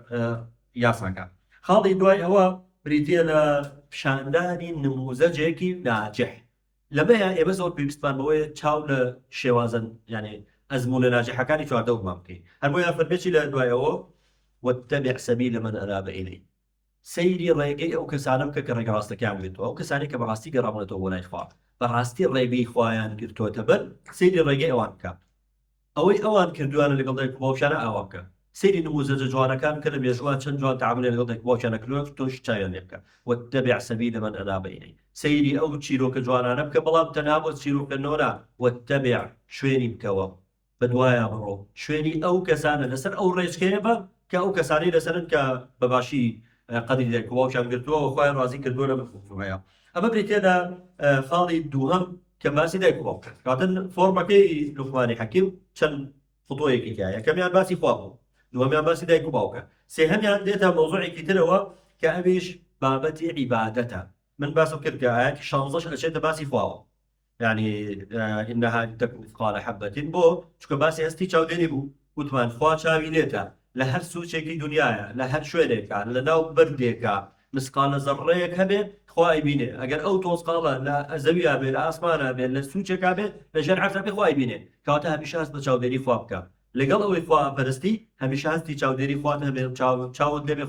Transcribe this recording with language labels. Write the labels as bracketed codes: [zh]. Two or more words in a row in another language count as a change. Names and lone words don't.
[ckb] یاساکە خاڵی دوای ئەوە بریتە لە پیشاندانی نموزەجێکی ناجح لەمەیە ئێمە زۆر پێویستمان بەوەیە چاو لە شێوازن یعنی ئەزمونە ناجحەکانی چواردەوەمان بکەین هەر بۆیە فەرمێکی لە دوایەوە [ar] واتبع سبيل من أناب إليه [ckb] سەیری ڕێگەی ئەو کەسانە بکە کە ڕێگە ڕاستەکەیان بێتەوە ئەو کەسانی کە بەڕاستی گەڕابوونەتەوە بۆ لای خوا بەڕاستی ڕێگەی خوایان گرتووەتە بەر سەیری ڕێگەی ئەوان بکە ئەوەی ئەوان کردووانە لەگەڵ دایک و باوکیانە ئاوا بکە سەیری نموزەجە جوانەکان کە لە مێژوان چەند جوان تەعامل لەگەڵ دایک و باوکیانە کردووە تۆش چاویان لێ بکە واتبع [ar] سبيل من أناب إليه [ckb] سەیری ئەو چیرۆکە جوانانە بکە بەڵام تەنها بۆ چیرۆکردنەوە واتبع شوێنی بکەوە بەدوایە بڕۆ شوێنی ئەو کەسانە لەسەر ئەو ڕێچکەیە بە کە ئەو کەسانی لەسەرن کە بەباشی قەدری دایک و باوکیان گرتووە و خوایان ڕازی کردووە لە مفهومەیە ئەمە بریتە لە خاڵی دووهەم کە باسی دایک و باوک کاتن فۆرمەکەی لوقمانی حەکیم چەند خطوەیەکی تایە یەکەمیان باسی خوا بوو دووەمیان باسی دایک و باوکە سێهەمیان دێتە مۆزوعێکی ترەوە کە ئەویش بابەتی عیبادەتە من باسم کرد کە ئاەتی 16 ئەچێتە باسی خواوە [ar] يعني إنها تكون مثقال حبة [ckb] بۆ چونکە باسی هەستی چاودێنی بوو وتمان خوا چاوی لێتە لە هەر سوچێکی دنیاە لە هەر شوێنێکە لە ناو بەردێکە مسقالە زەڕەیەک هەبێ خوای بینێ ئەگەر ئەو تۆزقاڵە لە زەویە بێ لە ئاسمانە بێت لە سوچێکا بێت لە ژێر عەرزا بێ خوای بینێ کەواتە هەمیشە هەست بە چاودێری خوا بکە لەگەڵ ئەوەی خوا پەرستی هەمیشە هەستی چاودێری خوات هەبێ چاوت لێ بێ